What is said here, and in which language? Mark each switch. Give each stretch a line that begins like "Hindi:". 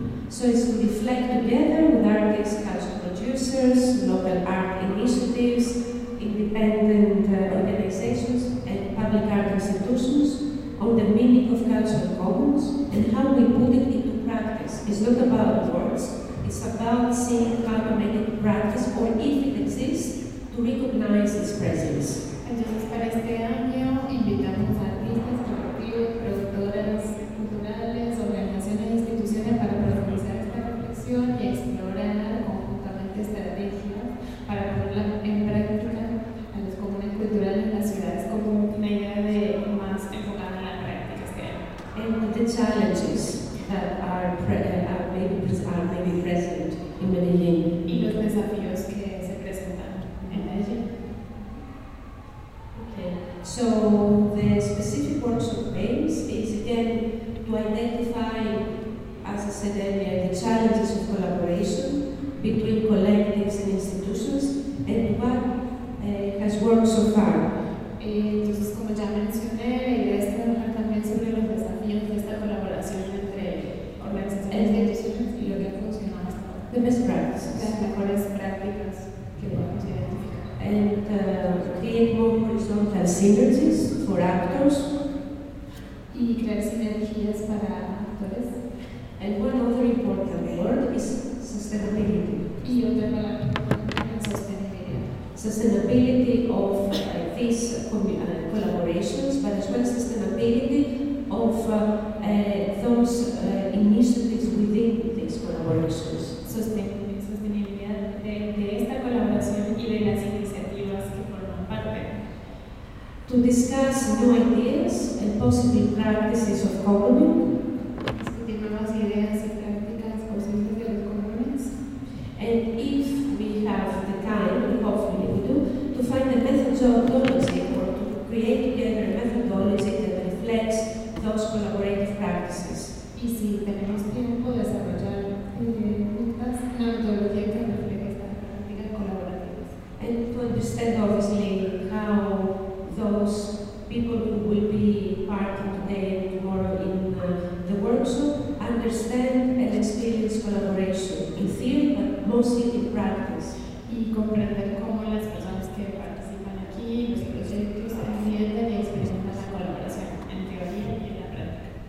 English: So it's to reflect together with artists, cultural producers, local art initiatives, independent organizations, and public art institutions on the meaning of cultural commons and how we put it into practice. It's not about words, it's about seeing how to make it practice, or if it exists, to recognize its presence.
Spanish: Entonces, para este año, invitamos a artistas, colectivos, productoras culturales, organizaciones e instituciones para profundizar esta reflexión y explorar conjuntamente estrategias para ponerla en práctica a los comunes culturales en las ciudades, como una idea de más enfocada en la práctica este año.
English: And the challenges that are, are maybe present in Medellín.
Spanish: Y los desafíos que se presentan en Medellín.
English: So the specific workshop aims is again to identify, as I said earlier, the challenges of collaboration between collectives and institutions, and what has worked so far.
Spanish: Entonces, como ya mencioné, idea es trabajar también sobre los desafíos de esta colaboración entre organizaciones y instituciones y lo que ha funcionado hasta ahora.
English: The best practices.
Spanish: Las mejores prácticas que podemos identificar.
English: And create more horizontal synergies for actors.
Spanish: Y crear sinergias para actores.
English: And one other important word is sustainability.
Spanish: Y otra palabra, sustainability.
English: Sustainability of these collaborations, but as well as sustainability of those initiatives within these collaborations.
Spanish: Sostenibilidad de esta colaboración y de las iniciativas que forman parte.
English: To discuss new ideas and possible practices of commoning.
Spanish: Discutir nuevas ideas y prácticas posibles de los comunes.
English: And if we have the time, hopefully we do, to find a methodology or to create together a methodology that reflects those collaborative practices.
Spanish: Y si tenemos tiempo, desarrollar juntas una metodología que refleje estas prácticas colaborativas.
English: And to understand, obviously, how those people who will be part of today and tomorrow in the workshop understand and experience collaboration in theory, but mostly in practice.
Spanish: Y comprender cómo las personas que participan aquí, los proyectos, entienden y experimentan la colaboración en teoría y en la práctica.